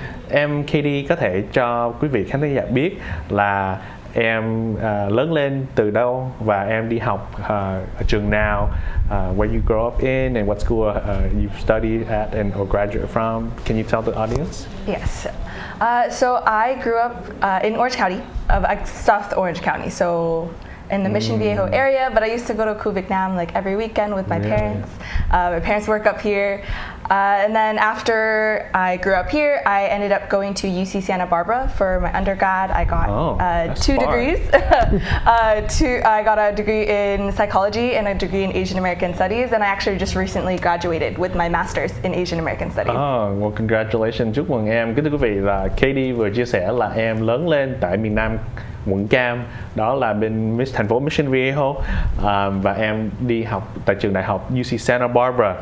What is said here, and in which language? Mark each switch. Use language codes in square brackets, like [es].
[vi] Em Katie có thể cho quý vị khán giả biết là em lớn lên từ đâu và em đi học ở trường nào, [en] where you grow up in and what school you studied at and or graduate from. Can you tell the audience? Yes. So I grew up in Orange County, South Orange County. So in the Mission Viejo area, but I used to go to Vietnam like every weekend with my parents. My parents work up here. And then after I grew up here, I ended up going to UC Santa Barbara for my undergrad. I got two degrees. I got a degree in psychology and a degree in Asian American Studies, and I actually just recently graduated with my master's in Asian American Studies. Well, congratulations, [vi] chúc mừng em. Kính thưa quý vị, là Katie vừa chia sẻ là em lớn lên tại miền Nam quận Cam, đó là bên thành phố Mission Viejo, và em đi học tại trường đại học UC Santa Barbara.